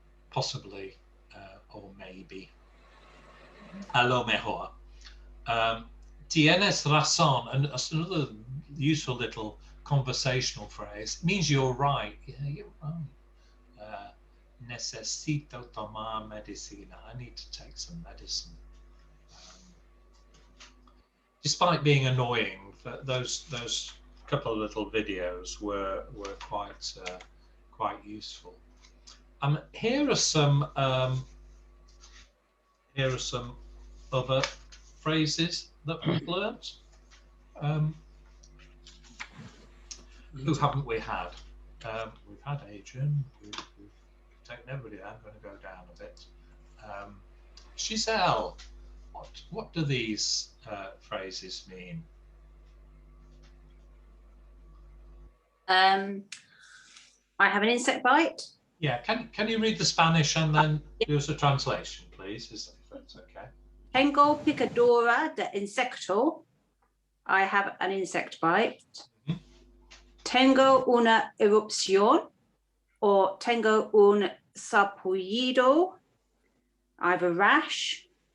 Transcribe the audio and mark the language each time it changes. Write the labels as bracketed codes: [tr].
[en] Possibly or maybe. [es] A lo mejor. Tienes razón, [en] and that's another useful little conversational phrase. It means you're right. Yeah, you're right. [es] Necesito tomar medicina. [en] I need to take some medicine. Despite being annoying, those couple of little videos were quite useful. Here are some other phrases that we've learnt. Who haven't we had? We've had Adrian. We've taken everybody. I'm going to go down a bit. Giselle, what do these phrases mean? I have an insect bite. Yeah, can you read the Spanish and then do us a translation, please? If that's okay. [es] Tengo picadura de insecto. [en] I have an insect bite. Mm-hmm. [es] Tengo una erupción, or tengo un sarpullido. [en] I have a rash.